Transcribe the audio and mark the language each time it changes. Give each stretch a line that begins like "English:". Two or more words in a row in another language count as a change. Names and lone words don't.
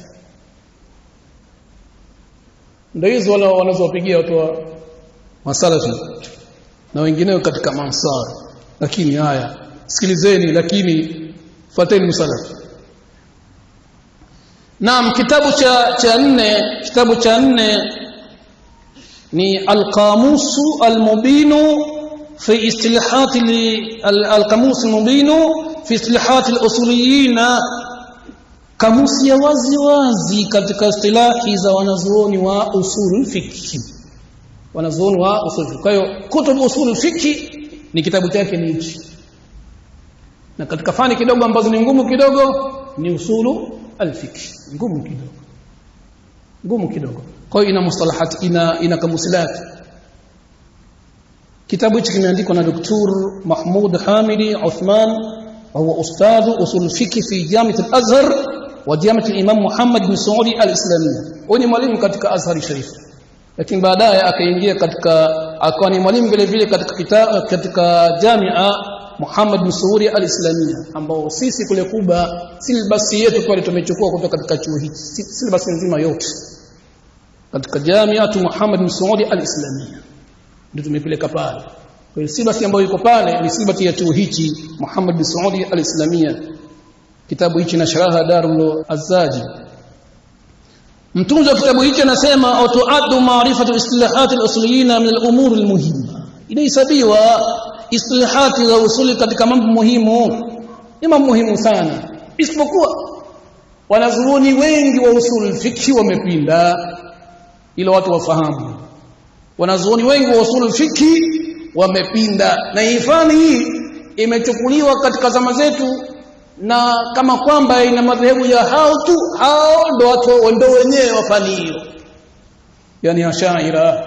Swahili: Ndio hizo wanazowapigia watu wa masalafi na wengineo katika mansar. Lakini haya sikilizeni, lakini fuateni msalafi.
Arabic: Naam,
Swahili: kitabu cha 4 ni
Arabic: القاموس المبين في اصطلاحات القاموس المبين في اصطلاحات الأصوليين,
Swahili: kamusi ya wazi katika istilahi za wanazuoni wa
Arabic: أصول فقه.
Swahili: Wanazuoni wa
Arabic: أصول فقه.
Swahili: Kwa hiyo
Arabic: كتب أصول فقه
Swahili: ni kitabu chake ni hichi. Na katika fani kidogo ambazo ni ngumu kidogo ni
Arabic: أصول الفقه,
Swahili: ngumu kidogo. Kwa hiyo ina mustalahat, ina kamusilati. Kitabu hichi kimeandikwa na Dr.
Arabic: محمود حامدي عثمان، هو أستاذ أصول فقه في جامعة الأزهر وجامعة الإمام محمد بن سعود الإسلامية.
Swahili: Huyu ni mwalimu katika Azhar Sharif, lakini baadaye akaingia akawa ni mwalimu vile vile katika Jamia Muhammad bin Saudi al-Islamiyya, ambao sisi kule Kuba silbasi yetu pale tumechukua kutoka katika chuo hiki, silbasi nzima yote katika Jamia Muhammad bin Saudi al-Islamiyya ndio tumepeleka pale. Kwa hiyo silbasi ambayo iko pale ni silbasi ya chuo hiki Muhammad bin Saudi al-Islamiyya. Kitabu hichi na sharaha Darul Azzaji. Mtunzi wa kitabu hichi anasema
Arabic: وتعد معرفة اصطلاحات الأصوليين من الأمور المهمة.
Swahili: Inahesabiwa istilahati za usuli katika mambo muhimu, ni mambo muhimu sana, isipokuwa wanazuoni wengi wa
Arabic: أصول فقه
Swahili: wamepinda, ila watu wafahamu. Wanazuoni wengi wa
Arabic: أصول فقه
Swahili: wamepinda, na hii fani hii imechukuliwa katika zama zetu na kama kwamba ina madhehebu ya hao ndio watu ndio wenyewe wa fani hiyo, yani Ashaira.